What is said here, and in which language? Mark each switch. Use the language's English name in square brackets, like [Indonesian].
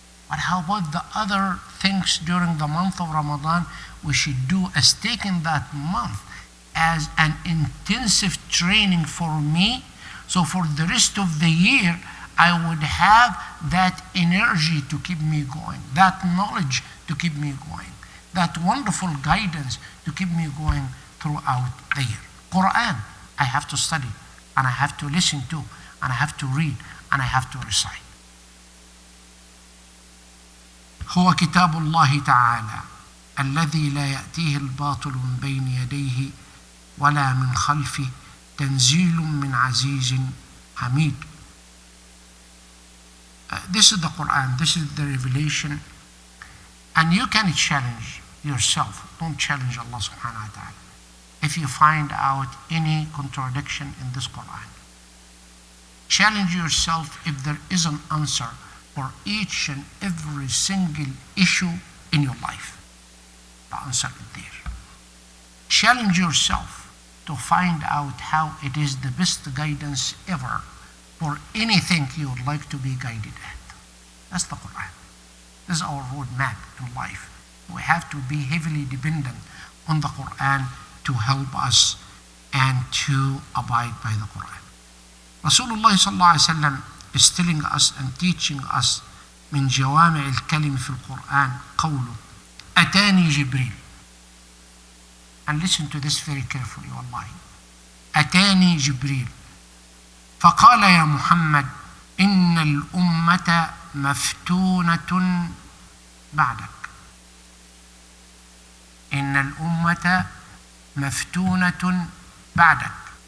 [English] But how about the other things during the month of Ramadan we should do, as taking that month as an intensive training for me, so for the rest of the year I would have that energy to keep me going, that knowledge to keep me going, that wonderful guidance to keep me going throughout the year. Qur'an, I have to study, and I have to listen to, and I have to read, and I have to recite. [Arabic] هو كتاب الله تعالى الذي لا يأتيه الباطل من بين يديه ولا من خلفه تنزيل من عزيز حميد. [English] This is the Qur'an, this is the revelation, and you can challenge yourself. Don't challenge Allah subhanahu wa ta'ala. If you find out any contradiction in this Qur'an, challenge yourself if there is an answer for each and every single issue in your life. The answer is there. Challenge yourself to find out how it is the best guidance ever for anything you would like to be guided at. That's the Qur'an. This is our roadmap in life. We have to be heavily dependent on the Qur'an to help us and to abide by the Qur'an. Rasulullah sallallahu alaihi wasallam is telling us and teaching us [Arabic] من جوامع الكلم في القرآن قوله أتاني جبريل. [English] And listen to this very carefully, wallahi. [Arabic] أتاني جبريل فقال يا محمد إن الأمة مفتونة بعدك. إن الأمة مفتونة بعدك.